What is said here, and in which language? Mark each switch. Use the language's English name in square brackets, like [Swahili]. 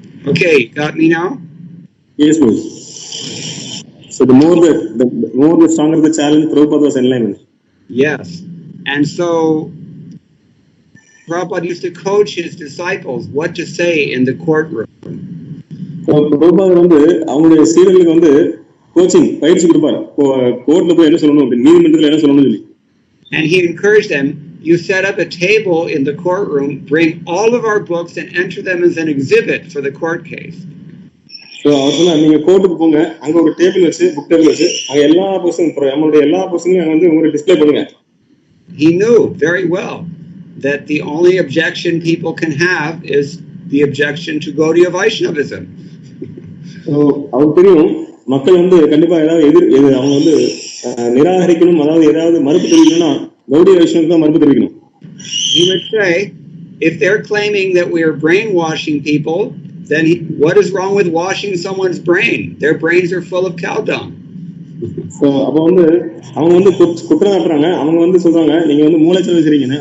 [English] Okay, got me now? Yes, Babu. So the more the stronger the challenge, Prabhupada was enlightened. Yes. And so Prabhupada used to coach his disciples what to say in the courtroom. [Tamil] Prabhupada வந்து அவங்களுடைய சீடர்களுக்கு வந்து coaching பயிற்சி கொடுப்பாரு. கோர்ட்ல போய் என்ன சொல்லணும், நீதிமன்றத்தில் என்ன சொல்லணும்னு சொல்லி. [English] And he encouraged them, you set up a table in the courtroom, bring all of our books and enter them as an exhibit for the court case. [Tamil] So அவர் சொன்னா, நீங்க கோர்ட்டுக்கு போங்க, அங்க ஒரு டேபிள் வச்சு, புக் டேபிள் வச்சு, அங்க எல்லா புக்ஸும் நம்மளுடைய எல்லா புக்ஸையும் வந்து உங்களுக்கு டிஸ்ப்ளே பண்ணுங்க. [English] He knew very well that the only objection people can have is the objection to Gaudiya Vaishnavism. [Tamil] அவருக்கு தெரியும், மக்கள் வந்து கண்டிப்பா ஏதாவது அவங்க வந்து நிராகரிக்கணும், அதாவது ஏதாவது மறுப்பு தெரிவிக்கணும்னா கௌடிய வைஷ்ணவம் தான் மறுப்பு தெரிவிக்கணும். [English] He would say, if they're claiming that we are brainwashing people, then what is wrong with washing someone's brain? Their brains are full of cow dung. [Tamil] So அப்ப வந்து அவங்க வந்து குற்றம் காட்டுறாங்க, அவங்க வந்து சொல்றாங்க நீங்க வந்து மூளை செலவு செய்றீங்கன்னு.